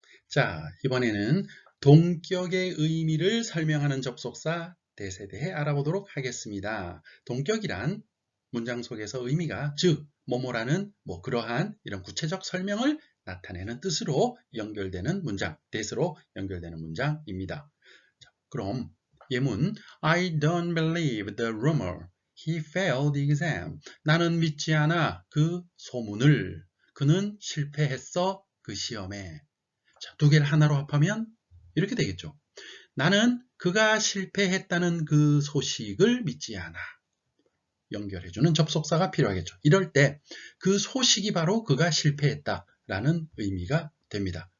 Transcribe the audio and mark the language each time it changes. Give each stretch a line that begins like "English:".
Korean: 자, 이번에는 동격의 의미를 설명하는 접속사 that에 대해 알아보도록 하겠습니다. 동격이란 문장 속에서 의미가 즉, 뭐뭐라는 그러한 이런 구체적 설명을 나타내는 뜻으로 연결되는 문장, that으로 연결되는 문장입니다. 그럼 예문
English: I don't believe the rumor. He failed the exam.
Korean: 나는 믿지 않아 그 소문을. 그는 실패했어 그 시험에. 자, 두 개를 하나로 합하면 이렇게 되겠죠. 나는 그가 실패했다는 그 소식을 믿지 않아. 연결해주는 접속사가 필요하겠죠. 이럴 때 그 소식이 바로 그가 실패했다라는 의미가 됩니다.